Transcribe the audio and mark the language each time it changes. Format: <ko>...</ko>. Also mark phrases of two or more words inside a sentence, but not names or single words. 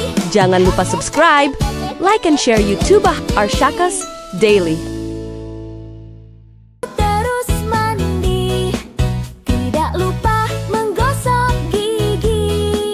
<id>Jangan lupa</id> <en>subscribe, like and share</en> <id>YouTube Arshakas Daily. Terus mandi, tidak lupa menggosok gigi.</id>